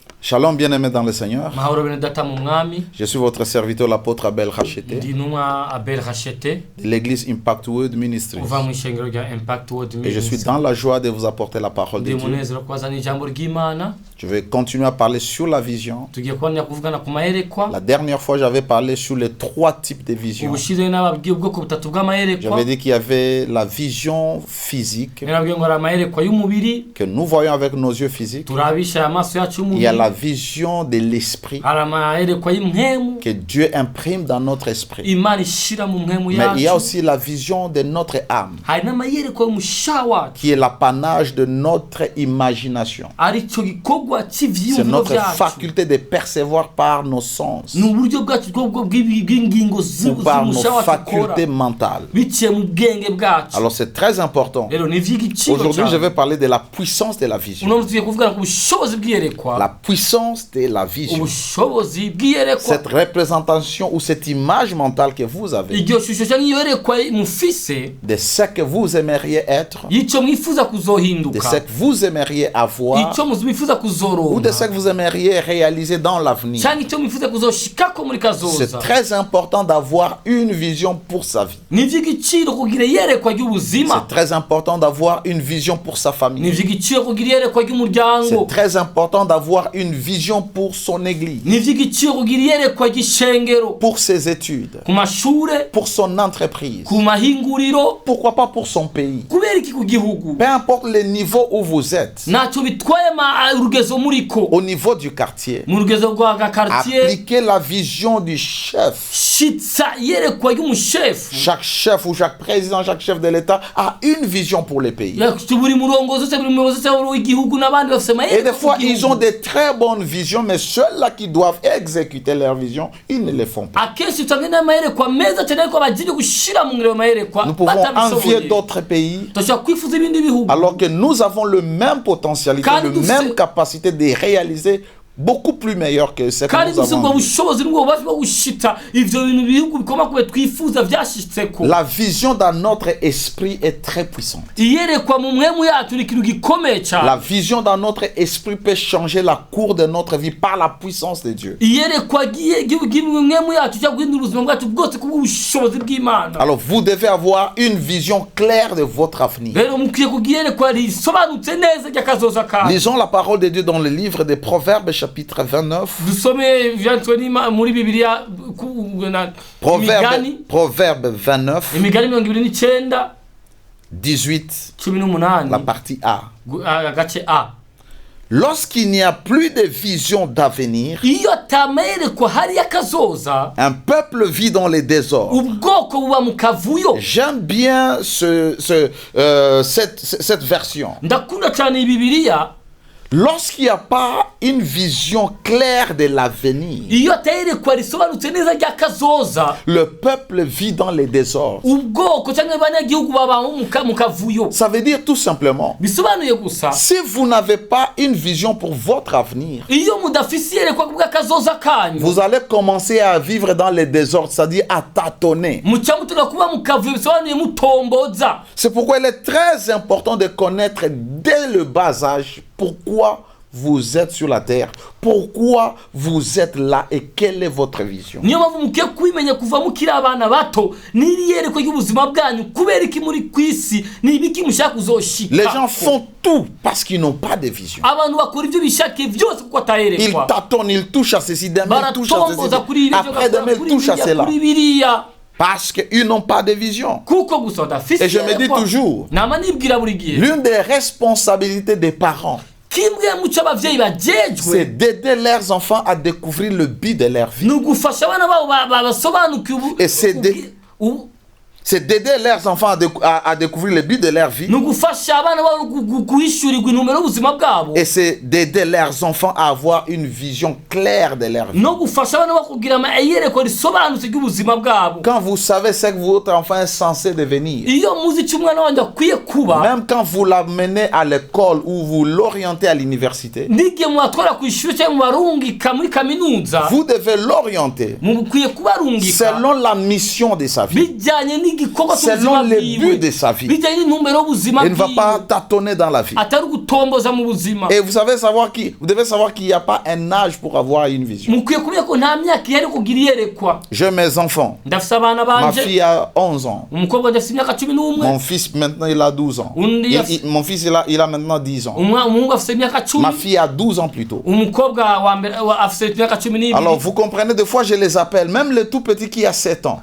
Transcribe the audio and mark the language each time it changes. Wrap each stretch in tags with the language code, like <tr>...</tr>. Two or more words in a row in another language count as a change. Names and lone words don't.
<fr>Shalom bien-aimé dans le Seigneur.</fr> <rn>Mahoro bene data mu mwami.</rn> <fr>Je suis votre serviteur l'apôtre Abel Racheté</fr> <rn>Ndi ntumwa Abel Racheté</rn> <fr>de l'église Impact Word Ministries.</fr> <rn>uva mu ishengero rya Impact World</rn> <fr>Et je suis dans la joie de vous apporter la parole de</fr> <rn>Ndi</rn> <fr>Dieu.</fr> <rn>munezero kwazana ijambo ry'Imana.</rn> <fr>Je vais continuer à parler sur la vision.</fr> <rn>Tugiye kubona kuvugana ku mayerekwa.</rn> <fr>La dernière fois, j'avais parlé sur les 3 types de visions.</fr> <rn>Ubushize n'ababwiye ubwoko butatu bw'amayerekwa.</rn> <fr>J'avais dit qu'il y avait la vision physique</fr> <rn>Nababwiye ngo ari amayerekwa y'umubiri</rn> <fr>que nous voyons avec nos yeux physiques.</fr> <rn>turabisha amaso yacu</rn> <fr>Il y a</fr> <rn>y'umubiri.</rn> <fr>la vision de l'esprit</fr> <rn>Hari amayerekwa y'impwemu</rn> <fr>que Dieu imprime dans notre esprit.</fr> <rn>Imana ishira mu mpwemu</rn> <fr>Mais il y a</fr> <rn>yacu.</rn> <fr>aussi la vision de notre âme</fr> <rn>Hari n'amayerekwa y'umusha wacu</rn> <fr>qui est l'apanage de notre imagination.</fr> <rn>arico gikorwa</rn> <fr>C'est</fr> <rn>cy'ivyiyumviro</rn> <fr>notre</fr> <rn>vyacu.</rn> <fr>faculté de percevoir par nos sens</fr> <rn>Ni uburyo bwacu bw'ingingo</rn> <fr>ou par nos</fr> <rn>z'umusha wacu ukora</rn> <fr>facultés mentales.</fr> <rn>biciye mu bwenge bwacu.</rn> <fr>Alors c'est très important.</fr> <rn>Rero ni ivy'igiciro</rn> <fr>Aujourd'hui, je</fr> <rn>cyane.</rn> <fr>vais parler de la puissance de la vision.</fr> <rn>Uno tugiye kuvugana ku bushobozi bw'iyerekwa.</rn> <fr>La puissance de la vision.</fr> <rn>Ubushobozi bw'iyerekwa.</rn> <fr>Cette représentation ou cette image mentale que vous avez</fr> <rn>Iryo shusho cyangwa iyo yerekwa mufise</rn> <fr>de ce que vous aimeriez être,</fr> <rn>yico mwifuza</rn> <fr>de</fr> <rn>kuzohinduka.</rn> <fr>ce que vous aimeriez avoir</fr> <rn>Ico mwifuza</rn> <fr>ou de ce</fr> <rn>kuzoronka.</rn> <fr>que vous aimeriez réaliser dans l'avenir.</fr> <rn>Cyangwa ico mwifuza kuzoshikako muri</rn> <fr>C'est</fr> <rn>kazoza.</rn> <fr>très important d'avoir une vision pour sa vie.</fr> <rn>Ni ivy'igiciro kugira iyerekwa</rn> <fr>C'est</fr> <rn>ry'ubuzima.</rn> <fr>très important d'avoir une vision pour sa</fr> <rn>Ni</rn> <fr>famille.</fr> <rn>ivy'igiciro kugira iyerekwa ry'umuryango.</rn> <fr>C'est très important d'avoir une vision pour son église,</fr> <rn>Ni ivy'igiciro kugira iyerekwa ry'ishengero.</rn> <fr>pour ses études,</fr> <rn>Ku mashure,</rn> <fr>pour son entreprise.</fr> <rn>ku mahinguriro,</rn> <fr>Pourquoi pas pour son pays?</fr> <rn>kubera iki ku gihugu.</rn> <fr>Peu importe le niveau où vous êtes,</fr> <rn>Ntacyo bitwaye urugezo muriko.</rn> <fr>au niveau du quartier,</fr> <rn>Mu rugezo rwa quartier</rn> <fr>appliquez la vision du chef.</fr> <rn>shitsa iyerekwa ry'umushefu.</rn> <fr>Chaque chef ou chaque président, chaque chef de l'État a une vision pour les pays.</fr> <rn>Buri murongozi wese, buri muyobozi wese w'igihugu n'abandi bafise</rn> <fr>Et</fr> <rn>amayerekwa</rn> <fr>des fois,</fr> <rn>ku</rn> <fr>ils ont</fr> <rn>gihugu.</rn> <fr>des très bonnes visions, mais ceux-là qui doivent exécuter leur vision, ils ne le font pas.</fr> <rn>Akenshi usanga n'amayerekwa meza cyane ariko bagiye gushira mu ngiro mayerekwa</rn> <fr>Nous pouvons envier</fr> <rn>batabishoboye.</rn> <fr>d'autres pays</fr> <rn>Turashobora kwifuza ibindi bihugu</rn> <fr>alors que nous avons le même potentialité,</fr> <rn>Kandi</rn> <fr>le</fr> <rn>dufise-</rn> <fr>même capacité de réaliser beaucoup plus meilleur que ce que</fr> <rn>kandi</rn> <fr>nous</fr> <rn>dufise ubwo</rn> <fr>avons.</fr> <rn>bushobozi n'ubwo bubasha bwo gushita ivyo bintu bihugu bikoma kube twifuza vyashitseko.</rn> <fr>La vision dans notre esprit est très puissante.</fr> <rn>Iyerekwa mu mwemu yacu ni ikintu gikomeye</rn> <fr>La</fr> <rn>cyane.</rn> <fr>vision dans notre esprit peut changer la cour de notre vie par la puissance de Dieu.</fr> <rn>Iyerekwa mu mwemu yacu cyangwa guhindura ubuzima bwacu bwose kubw'ubushobozi bw'Imana.</rn> <fr>Alors vous devez avoir une vision claire de votre avenir.</fr> <rn>Rero mukwiye kugira iyerekwa risobanutse neza ry'akazoza kacu.</rn> <fr>Lisons la parole de Dieu dans le livre des Proverbes chapitre 29.</fr> <rn>Dusome ivyanditswe muri Bibiliya</rn> <fr>Proverbe 29,</fr> <rn>imigani 29</rn> <fr>18,</fr> <rn>18</rn> <fr>la partie A.</fr> <rn>agace A.</rn> <fr>Lorsqu'il n'y a plus de vision d'avenir,</fr> <rn>Iyo atameyerekwa hari akazoza</rn> <fr>un peuple vit dans les désordres.</fr> <rn>ubwoko buba mu kavuyo.</rn> <fr>J'aime bien cette version.</fr> <rn>Ndakunda cyane iyi Bibiliya.</rn> <fr>Lorsqu'il n'y a pas une vision claire de l'avenir,</fr> <rn>Iyo atayerekwa risobanutse neza ry'akazoza</rn> <fr>le peuple vit dans les désordres.</fr> <rn>ubwoko cyangwa abanyagihugu baba mu kavuyo.</rn> <fr>Ça veut dire tout simplement,</fr> <rn>Bisobanuye gusa</rn> <fr>si vous n'avez pas une vision pour votre avenir,</fr> <rn>iyo mudafise iyerekwa bw'akazoza kanyu</rn> <fr>vous allez commencer à vivre dans les désordres, c'est-à-dire à tâtonner.</fr> <rn>muca mutega kuba mu kavuyo bisobanuye mutomboza.</rn> <fr>C'est pourquoi il est très important de connaître dès le bas âge pourquoi vous êtes sur la terre, pourquoi vous êtes là et quelle est votre vision.</fr> <rn>Niyo mpamvu mukiye kubimenya kuva mukiri abana bato n'iriyerekwa ry'ubuzima bwanyu kubera iki muri kwisi n'ibiki mushaka kuzoshika.</rn> <fr>Les gens font tout parce qu'ils n'ont pas de vision.</fr> <rn>Abantu bakora ibyo bishakiye byose kuko</rn> <fr>Ils</fr> <rn>atayerekwa.</rn> <fr>tâtonnent, ils touchent à ceci, demain ils touchent à</fr> <rn>Baratomboza kuri</rn> <fr>ceci,</fr> <rn>iri</rn> <fr>après demain ils touchent à cela.</fr> <rn>kuri biriya</rn> <fr>Parce qu'ils n'ont pas de vision.</fr> <rn>kuko gusa badafise</rn> <fr>Et je me dis toujours,</fr> <rn>nama nibwira buri gihe</rn> <fr>l'une des responsabilités des parents,</fr> <rn>kimwe muco abavyeyi</rn> <fr>c'est</fr> <rn>bajejwe</rn> <fr>d'aider leurs enfants à découvrir le but de leur vie.</fr> <rn>ni ugufasha abana babo basobanukiwe</rn> <fr>Et c'est d'aider leurs enfants à découvrir le but de leur vie.</fr> <rn>ni ugufasha abana babo guhishurirwa intumbero y'ubuzima bwabo</rn> <fr>Et c'est d'aider leurs enfants à avoir une vision claire de leur vie.</fr> <rn>no gufasha abana babo kugira iyerekwa risobanutse ry'ubuzima bwabo.</rn> <fr>Quand vous savez ce que votre enfant est censé devenir,</fr> <rn>Iyo muzi icyo umwana wanjye akwiye kuba</rn> <fr>même quand vous l'amenez à l'école ou vous l'orientez à l'université,</fr> <rn>n'igihe mwatwara ku ishuri cyangwa mubarungika muri kaminuza</rn> <fr>vous devez l'orienter</fr> <rn>mukwiye kubarungika</rn> <fr>selon la mission de sa vie.</fr> <rn>bijyanye n'igikorwa</rn> <fr>selon</fr> <rn>cy'ubuzima</rn> <fr>les buts de</fr> <rn>bwiwe</rn> <fr>sa vie.</fr> <rn>bijyanye n'intumbero y'ubuzima</rn> <fr>Il ne va pas</fr> <rn>bwiwe</rn> <fr>tâtonner dans la vie.</fr> <rn>atari ugutomboza mu buzima.</rn> <fr>Et vous devez savoir qu'il n'y a pas un âge pour avoir une vision.</fr> <rn>mukwiye kumenya ko nta myaka ihari kugira iyerekwa.</rn> <fr>J'ai mes enfants.</fr> <rn>ndafise abana</rn> <fr>Ma</fr> <rn>banje,</rn> <fr>fille a 11 ans.</fr> <rn>umukobwa ndafise imyaka 11,</rn> <fr>Mon fils maintenant il a 12 ans. Mon fils il a maintenant 10 ans.</fr> <rn>umuhungu afise imyaka 10,</rn> <fr>Ma fille a 12 ans plus tôt.</fr> <rn>umukobwa wa mbere afise imyaka 12.</rn> <fr>Alors vous comprenez, des fois je les appelle, même le tout petit qui a 7 ans.</fr>